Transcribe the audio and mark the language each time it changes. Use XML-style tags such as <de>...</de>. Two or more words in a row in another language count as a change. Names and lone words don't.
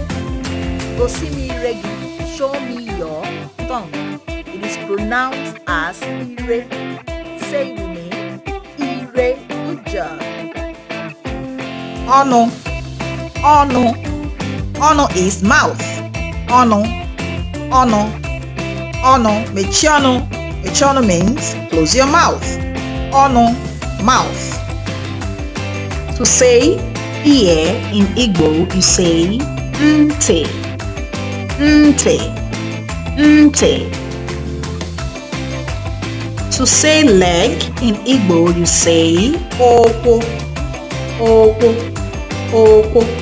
<ig>Gosi mi ire gi,</ig> <en>show me your tongue. It is pronounced as Ire. Say with me, Ire. Good job.</en> <ig>Ọnụ, Ọnụ.</ig> <en>Ọnụ is mouth.</en> <ig>Ọnụ, Ọnụ, Ọnụ. Mechie ọnụ. Mechie ọnụ</ig> <en>means close your mouth. Ọnụ, mouth. To say ear in Igbo, you say Nte, Nte, Nte. To say leg in Igbo, you say Okwo, Okwo, Okwo.</en>